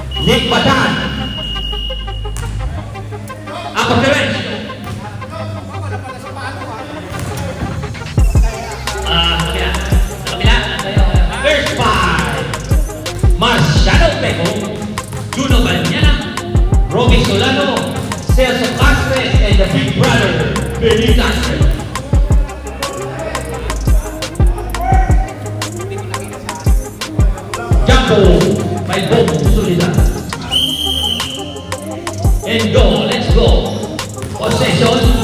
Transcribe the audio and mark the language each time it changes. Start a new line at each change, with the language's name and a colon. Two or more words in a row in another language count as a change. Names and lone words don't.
English: Nick Batan. Ako Terence. First five. Marciano Peco, Juno Banyana, Romy Solano, Celso Castres, and the big brother, Benny Castres. Jumbo by Bob Solidar. And go, let's go. Possession.